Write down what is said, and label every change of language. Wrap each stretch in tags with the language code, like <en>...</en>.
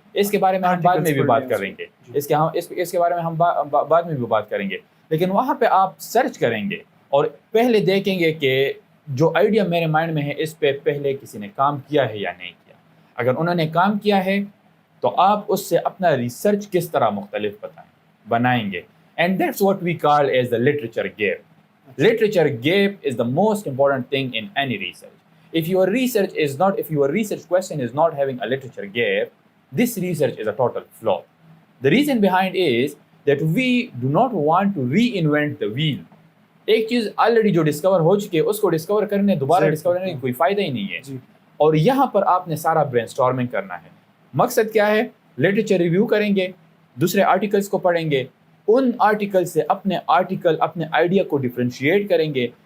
<ur>اس کے بارے میں ہم بعد میں بھی بات کریں گے, اس کے بارے میں ہم بعد میں بھی بات کریں گے. لیکن وہاں پہ آپ سرچ کریں گے اور پہلے دیکھیں گے کہ جو آئیڈیا میرے مائنڈ میں ہے اس پہ پہلے کسی نے کام کیا ہے یا نہیں کیا. اگر انہوں نے کام کیا ہے تو آپ اس سے اپنا ریسرچ کس طرح مختلف بنائیں گے.</ur> <en>And that's what we call as the literature gap. Literature gap is the most important thing in any research. If your research question is not having a literature gap, this research is a total flop. The reason behind is that we do not want to reinvent the wheel.</en> <ur>ایک چیز already جو discover ہو چکی ہے اس کو discover کرنے دوبارہ discover کرنے کی کوئی فائدہ ہی نہیں ہے. اور یہاں پر آپ نے سارا برین اسٹارمنگ کرنا ہے. مقصد کیا ہے؟ لٹریچر ریویو کریں گے, دوسرے آرٹیکلس کو پڑھیں گے, ان آرٹیکل سے اپنے آئیڈیا کو ڈفرینشیٹ کریں گے.</ur>